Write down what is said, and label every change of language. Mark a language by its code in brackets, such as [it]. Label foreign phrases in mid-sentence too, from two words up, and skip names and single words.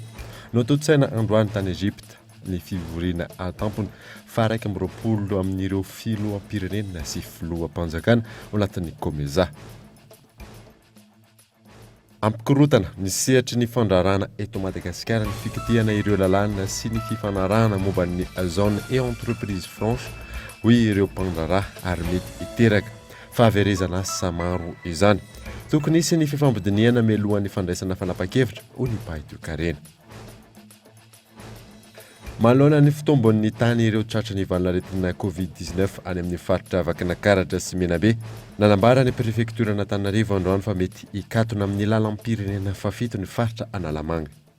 [mg] Nototsaina androany tany Egypte ny fivoriana atampony fa 20 amin'ireo filoham-pirenena sy filoham-panjakana ao anatin'ny COMESA. Ampikorotana ny sehatry ny fandrarana eto Madagasikara ny fikitihana ireo lalàna sy ny fifanarahana momba ny [fr] zone et entreprise franche [mg] hoy ireo mpandrarà ary mety hiteraka fahaverezana asa maro izany. Tokony hisy ny fifampidiniana mialohan'ny fandraisana fanapa-kevitra hoy ny Paitokarena. Manoloana ny fitombon'ny tany ireo tratran'ny valinaretina COVID-19 any amin'ny faritra Vakinankaratra sy Menabe, nanambara ny prefektura Antananarivo androany fa mety hikatona amin'ny lalam-pirenena fafito ny faritra Analamanga.